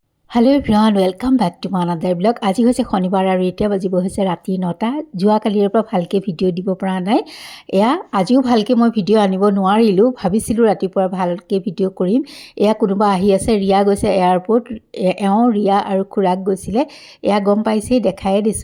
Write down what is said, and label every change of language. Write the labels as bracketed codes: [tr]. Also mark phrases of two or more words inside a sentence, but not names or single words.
[en] Hello everyone, welcome back to my another vlog. [as] आज হৈছে শনিবাৰ আৰু এতিয়া বাজিব হৈছে ৰাতি 9টা। যোৱা কালিৰ পৰা ভালকে ভিডিঅ' দিব পৰা নাই। এয়া আজিও ভালকে মই ভিডিঅ' আনিব নোৱাৰিলো। ভাবিছিলো ৰাতিপুৱা ভালকে ভিডিঅ' কৰিম। এয়া কোনোবা আহি আছে, ৰিয়া গৈছে এয়াৰপোৰ্ট। ৰিয়া আৰু খুৰাক গৈছিলে। এয়া গম পাইছে, দেখাই দিছো।